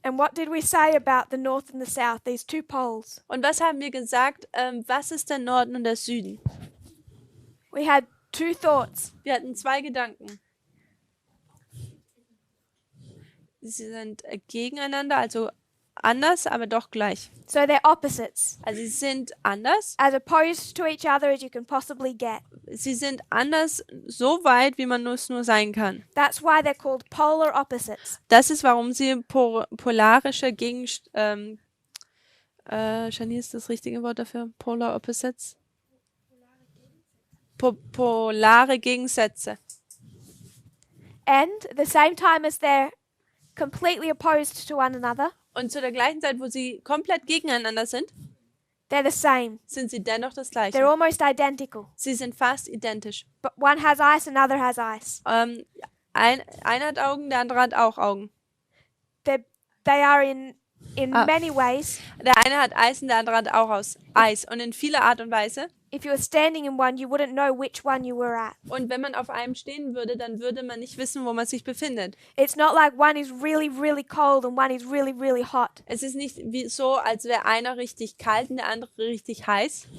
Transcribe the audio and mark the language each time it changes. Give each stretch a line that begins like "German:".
English: And what did we say about the north and the south, these 2 poles?
German: Und was haben wir gesagt? Was ist der Norden und der Süden?
English: We had 2 thoughts.
German: Wir hatten 2 Gedanken. Sie sind gegeneinander, also anders, aber doch gleich.
English: So they're opposites,
German: Also sie sind anders.
English: as opposed to each other as you can possibly get.
German: Sie sind anders so weit, wie man es nur sein kann.
English: That's why they're called polar opposites.
German: Das ist, warum sie polarische Gegensätze. Shani, ist das richtige Wort dafür?
English: Polar Opposites?
German: Polare Gegensätze.
English: And at the same time as they're completely opposed to one another,
German: Und zu der gleichen Zeit, wo sie komplett gegeneinander sind,
English: they're the same.
German: sind sie dennoch das
English: They're
German: Gleiche.
English: almost identical.
German: Sie sind fast identisch.
English: But one has eyes, another has eyes.
German: Einer hat Augen, der andere hat auch Augen.
English: They are in Ah. many ways.
German: Der eine hat Eis und der andere hat auch Eis. Und in vieler Art und Weise.
English: If you were standing in one, you wouldn't know which one you were at.
German: Und wenn man auf einem stehen würde, dann würde man nicht wissen, wo man sich befindet.
English: It's not like one is really, really cold and one is really, really hot.
German: Es ist nicht wie so, als wäre einer richtig kalt und der andere richtig heiß.